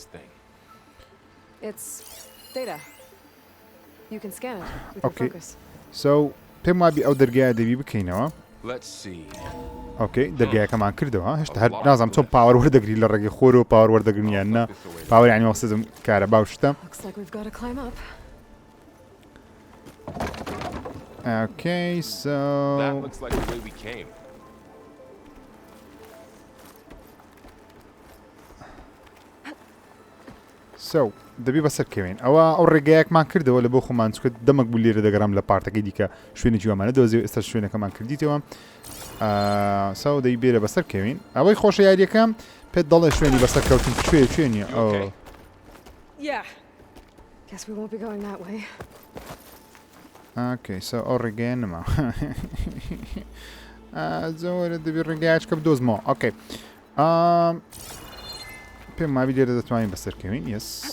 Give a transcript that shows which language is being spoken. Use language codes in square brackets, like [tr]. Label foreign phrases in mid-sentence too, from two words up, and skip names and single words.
[ckb] پێم وابی ئەو دەرگایە دەبی بکەینەوە ئۆکەی دەرگایەکەمان کردەوە هێشتا هەر نازانم چۆن پاوەڕ وەردەگری لە ڕێگەی خۆر و پاوەڕ وەردەگرنیان نە پاوەڕیانی مەقسەدم کارە باوشتە [en] Okay, so that looks like the way we came. So, [ckb] دەبی بەسەر کەوین ئەوە ئەو ڕێگایەکمان کردەوە لە بۆ خۆمان چکە دەمەک بوو لێرە دەگەڕام لە پارتەکەی دیکە شوێنی جوامانە دۆزی ئێستا شوێنەکەمان کردیتەوە ساو دەی بێرە بەسەر کەوین ئەوەی خۆشە یاریەکەم پێت دەڵێ شوێنی بەسەر کەوتن شوێنی [en] Okay, so [ckb] ئەو ڕێگەیە نەما زۆرە دەبی ڕێگایچکە بدۆزمەوە ئۆکەی پێم وابی لێرە دەتوانین بەسەرکەوین یس